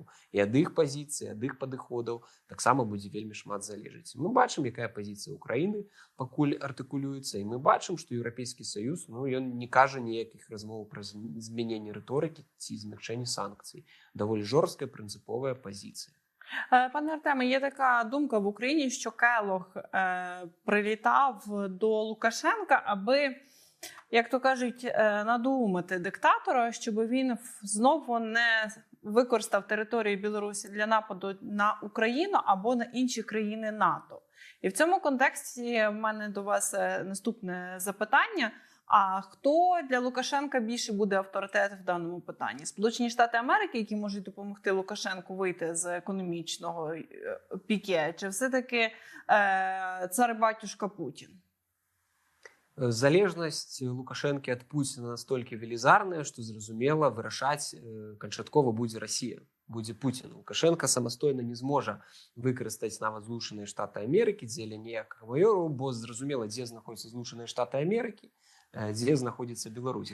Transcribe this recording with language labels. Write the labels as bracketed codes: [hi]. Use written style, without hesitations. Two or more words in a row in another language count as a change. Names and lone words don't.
[be] І ад іх пазіцый, ад іх падыходаў таксама будзе вельмі шмат залежыць. Мы бачым, якая пазіцыя Украіны пакуль артыкулюецца, і мы бачым, што Еўрапейскі Саюз, ну, ён не кажа ніякіх размоў пра змяненне рыторыкі ці змякчэнне санкцый. Даволі жорсткая прынцыповая пазіцыя. [uk] Пане Артеме, є така думка в Україні, що Келох прилітав до Лукашенка, аби, як то кажуть, надумати диктатора, щоб він знову не використав територію Білорусі для нападу на Україну або на інші країни НАТО. І в цьому контексті в мене до вас наступне запитання. А хто для Лукашенка більше буде авторитет в даному питанні? Сполучені Штати Америки, які можуть допомогти Лукашенку вийти з економічного піке, чи все-таки цар-батюшка Путін? [be] Залежнасць Лукашэнкі ад Пуціна настолькі велізарная, што, зразумела, вырашаць канчаткова будзе Расія, будзе Пуцін. Лукашенко самастойна не зможа выкарыстаць нават Злучаныя Штаты Амерыкі дзеля ніякага майору, бо зразумела, дзе знаходзяцца Злучаныя Штаты Амерыкі, дзе знаходзіцца Беларусь.